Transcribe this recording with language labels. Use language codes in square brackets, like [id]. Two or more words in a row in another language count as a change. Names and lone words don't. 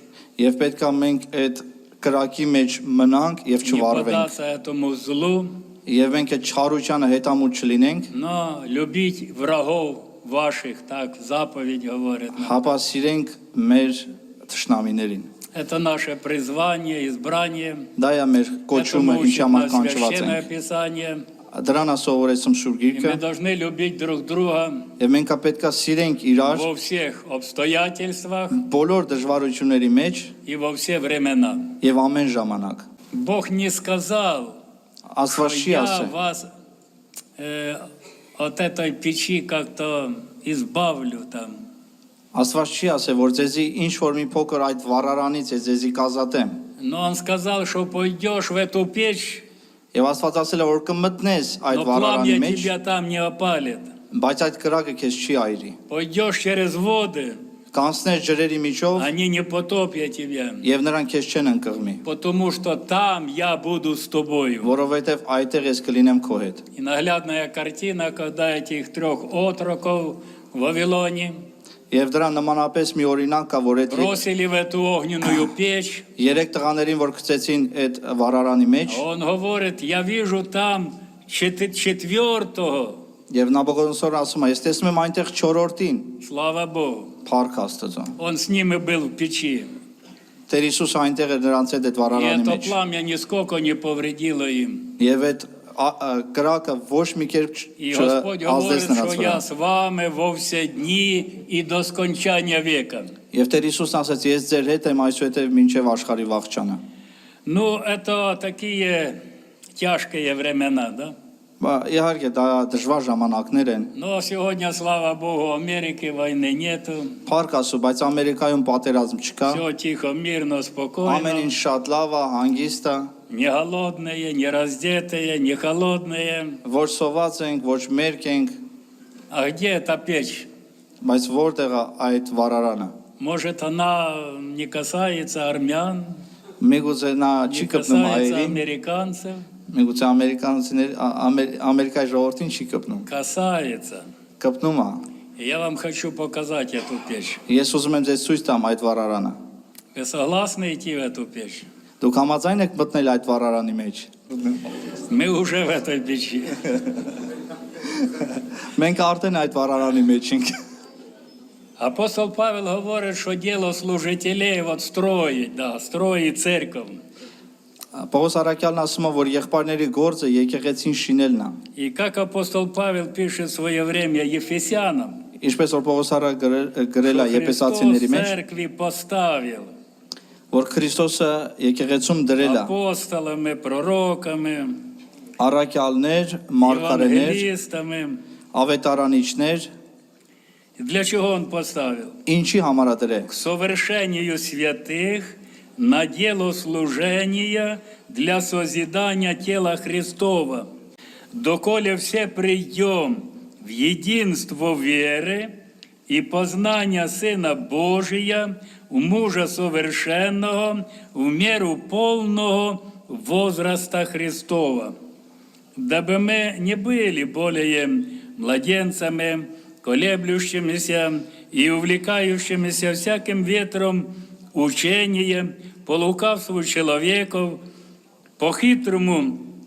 [hy] Եվ պետք է մենք այդ կրակի մեջ մնանք եւ [ru] Не [hy] չվարվենք։ [ru] поддаться этому злу, [hy] Եվ մենք այդ չարությանը հետամուտ չլինենք, [ru] но любить врагов ваших, так заповедь говорит нам. [hy] հապա սիրենք մեր թշնամիներին։ [ru] Это наше призвание, избрание. [hy] Դա է մեր [ru] Это [hy] կոչումը, ինչ [ru] учит [hy] համար [ru] нас [hy] կանչված [ru] Священное [hy] ենք։ [ru] Писание. [hy] Դրան է սովորեցում Սուրբ [ru] И [hy] Գիրքը, [ru] мы должны любить друг друга [hy] եւ մենք պետք է սիրենք իրար [ru] во всех обстоятельствах [hy] բոլոր դժվարությունների մեջ [ru] и во все времена. [hy] եւ ամեն ժամանակ։ [ru] Бог не сказал, [hy] Աստված [ru] что [hy] չի [ru] я [hy] ասել, [ru] вас от этой печи как-то избавлю там. [hy] Աստված չի ասել, որ ձեզի ինչ որ մի փոքր այդ վառարանից է ձեզի կազատեմ։ [ru] Но Он сказал, что пойдешь в эту печь, [hy] Եվ Աստված ասել է, որ կմտնես այդ [ru] но [hy] վառարանի [ru] пламя [hy] մեջ, [ru] тебя там не опалит. [hy] բայց այդ կրակը քեզ չի այրի։ [ru] Пойдешь через воды, [hy] Կանցնես ջրերի միջով [ru] они не потопят тебя. [hy] եւ նրանք քեզ չեն ընկղմի, [ru] Потому что там я буду с тобою. [hy] որովհետեւ այդտեղ ես կլինեմ քո հետ։ [ru] И наглядная картина, когда этих трех отроков в Вавилоне [hy] Եվ դրա наմանապես մի օրինակ кա, որ այդ [ru] бросили в эту огненную печь. [hy] երեք տղաներին, որ գցեցին այդ վառարանի մեջ, [ru] Он говорит, я вижу там четвертого. [hy] եւ Նաբուկոդոնոսորը ասում է, ես տեսնում եմ այնտեղ 4-րդին, [ru] Слава Богу. [hy] Փառք Աստծո։ [ru] Он с ними был в печи. [hy] Տեր Հիսուս այնտեղ էր նրանց հետ այդ [ru] И [hy] վառարանի [ru] это [hy] մեջ։ [ru] пламя нисколько не повредило им. [hy] Եվ այդ կրակը ոչ մի կերպ [ru] И Господь говорит, [hy] չազդեց նրանց [ru] что [hy] վրա։ [ru] я с вами во все дни и до скончания века. [hy] Եվ Տեր Հիսուսն ասաց, ես ձեր հետ եմ այսուհետև մինչև աշխարհի վաղճանը։ [ru] Ну, это такие тяжкие времена, да? [hy] Իհարկե դա դժվար ժամանակներ են։ [ru] Но сегодня, слава Богу, в Америке войны нету. [hy] Փառք Աստծո, բայց Ամերիկայում պատերազմ չկա։ [ru] Все тихо, мирно, [hy] Ամեն [ru] спокойно. [hy] ինչ շատ լավ է, հանգիստ է, [ru] Не голодные, не раздетые, не холодные. [hy] ոչ սոված ենք, ոչ մերկ ենք, [ru] А где эта печь? [hy] բայց որտեղ է այդ վառարանը։ [ru] Может, она не касается армян, [hy] Միգուցե նա [ru] не [hy] չի կպնում [ru] касается [hy] հայերին, [ru] американцев? [hy] միգուցե Ամերիկայի ժողովրդին չի կպնում։ [ru] Касается. [hy] Կպնում է։ [ru] И я вам хочу показать эту печь. [hy] Ես ուզում եմ ձեզ ցույց տամ այդ վառարանը։ [ru] Вы согласны идти в эту печь? [hy] Դուք համաձայն եք մտնել այդ վառարանի մեջ։ [ru] Мы уже в этой печи. [hy] Մենք արդեն այդ վառարանի մեջ ենք։ [ru] Апостол Павел говорит, что дело служителей вот строить, да, строить церковь. [hy] Պողոս Արաքյալն ասում է, որ եղբայրների գործը եկեղեցին շինելն է։ [ru] И как апостол Павел пишет в свое время Ефесянам, [hy] Ինչպես որ Պողոս Արաքյալը գրել է [ru] что Христос [hy] Եփեսացիների մեջ, [ru] церкви поставил [hy] որ Քրիստոսը եկեղեցում դրել է [ru] апостолами, пророками, [hy] առաքյալներ, մարգարեներ, [ru] евангелистами. [hy] ավետարանիչներ, [ru] И для чего он поставил? [hy] ինչի համար է դրել։ [ru] К совершению святых, на дело служения для созидания тела Христова, доколе все придем в единство веры и познания Сына Божия, в мужа совершенного, в меру полного возраста Христова, дабы мы не были более младенцами, колеблющимися и увлекающимися всяким ветром учения, по лукавству человеков, по хитрому